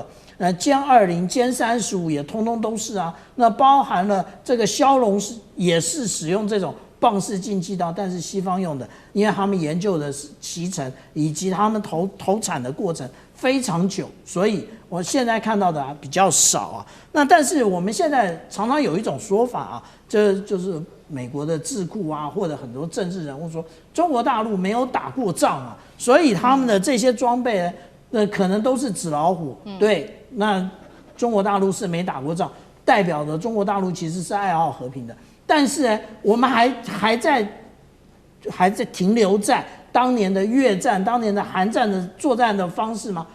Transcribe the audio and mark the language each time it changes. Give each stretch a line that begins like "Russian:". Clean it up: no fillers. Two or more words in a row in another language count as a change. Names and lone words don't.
Chinese: 殲20、殲35也通通都是啊，那包含了這個梟龍也是使用這種棒式進氣道，但是西方用的，因為他們研究的是期程以及他們投產的過程非常久，所以我現在看到的比較少啊。那但是我們現在常常有一種說法啊，就是美國的智庫啊，或者很多政治人物說，中國大陸沒有打過仗啊，所以他們的這些裝備呢，那可能都是紙老虎，對。那中國大陸是沒打過仗，代表着中國大陸其實是愛好和平的。但是呢，我們還在停留在當年的越戰、當年的韓戰的作戰的方式嗎？